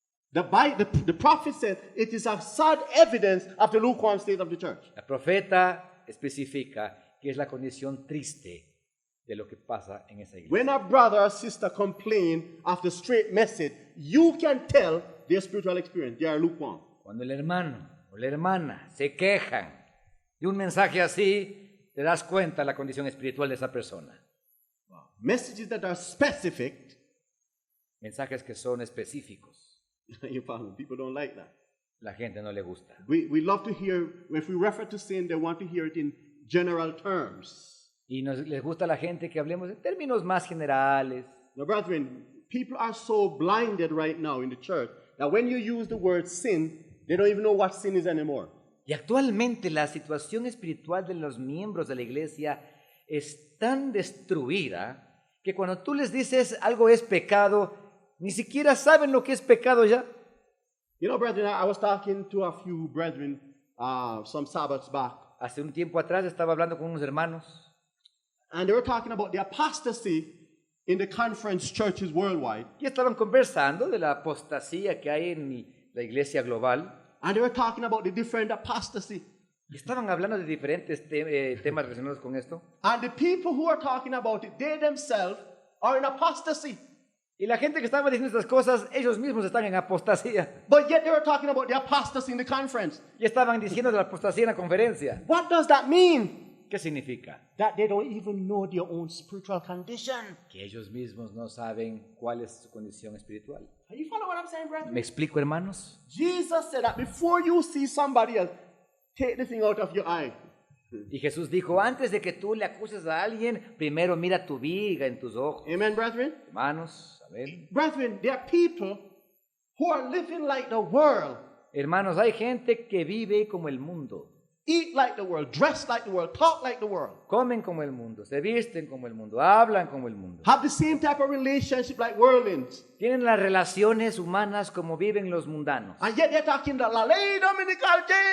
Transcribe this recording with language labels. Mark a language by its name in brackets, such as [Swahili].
[English] the prophet said it is a sad evidence of the lukewarm state of the church. [Spanish] la profeta especifica que es la condición triste de lo que pasa en esa iglesia. [English] When a brother or sister complain of the straight message, you can tell their spiritual experience. They are lukewarm. [Spanish] Cuando el hermano o la hermana se quejan de un mensaje así, te das cuenta de la condición espiritual de esa persona. [English] Messages that are specific, [Spanish] Mensajes que son específicos. [English] you follow, people don't like that. [Spanish] La gente no le gusta. [English] We love to hear, if we refer to sin, they want to hear it in general terms. [Spanish] Y les gusta a la gente que hablemos en términos más generales. [English] Now, brethren, people are so blinded right now in the church that when you use the word sin, they don't even know what sin is anymore. [Spanish] Y actualmente la situación espiritual de los miembros de la iglesia es tan destruida que cuando tú les dices algo es pecado, ni siquiera saben lo que es pecado ya. [English] You know, brethren, I was talking to a few brethren some Sabbaths back, [Spanish] Hace un tiempo atrás estaba hablando con unos hermanos [English] and they were talking about the apostasy in the conference churches worldwide. [Spanish] y estaban conversando de la apostasía que hay en la iglesia global. [English] And they were talking about the different apostasy. [Spanish] Y estaban hablando de diferentes temas relacionados con esto. [English] And the people who are talking about it, they themselves are in apostasy. [Spanish] Y la gente que estaba diciendo estas cosas, ellos mismos están en apostasía. [English] But yet they were talking about the apostasy in the conference. [Spanish] Y estaban diciendo de la apostasía en la conferencia. [English] What does that mean? [Spanish] ¿Qué significa? [English] That they don't even know their own spiritual condition. [Spanish] Que ellos mismos no saben cuál es su condición espiritual. [English] Are you following what I'm saying, brethren? [Spanish] ¿Me explico, hermanos? [English] Jesus said that before you see somebody else, take the thing out of your eye. [Spanish] Y Jesús dijo, antes de que tú le acuses a alguien, primero mira tu viga en tus ojos. [English] Amen, brethren? [Spanish] Hermanos, amén. [English] Brethren, there are people who are living like the world, [Spanish] Hermanos, hay gente que vive como el mundo. [English] eat like the world, dress like the world, talk like the world, [Spanish] Comen como el mundo, se visten como el mundo, hablan como el mundo. [English] have the same type of relationship like worldlings. [Spanish] Tienen las relaciones humanas como viven los mundanos. [English] And yet they're talking the [Spanish] la ley dominical,